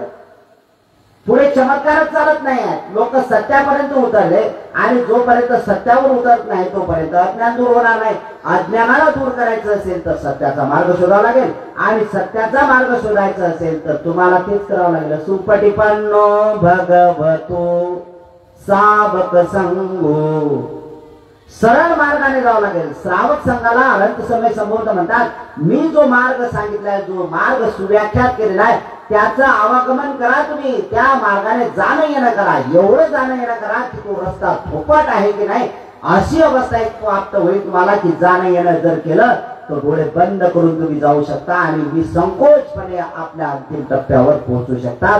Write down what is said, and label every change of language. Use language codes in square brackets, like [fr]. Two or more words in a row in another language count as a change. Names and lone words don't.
[mr] पुढे चमत्कारच चालत नाही. लोक सत्यापर्यंत उतरले, आणि जोपर्यंत सत्यावर उतरत नाही तोपर्यंत अज्ञान दूर होणार नाही. अज्ञानाला दूर करायचं असेल तर सत्याचा मार्ग शोधावा लागेल, आणि सत्याचा मार्ग शोधायचा असेल तर तुम्हाला तेच करावं लागेल. [pi] सुपटिपन्नो भगवतो सावक संगो, [mr] सरळ मार्गाने जावं लागेल. श्रावक संघाला अनंत समय संबोध म्हणतात. मी जो मार्ग सांगितलाय, जो मार्ग सुव्याख्यात केलेला आहे, त्याचं आवागमन करा. तुम्ही त्या मार्गाने जाणं येणं करा. एवढं जाणं येणं करा की तो रस्ता फुकट आहे की नाही अशी अवस्था एक प्राप्त होईल तुम्हाला, की जाणं येणं जर केलं तर डोळे बंद करून तुम्ही जाऊ शकता आणि निसंकोचपणे आपल्या अंतिम टप्प्यावर पोहोचू शकतात.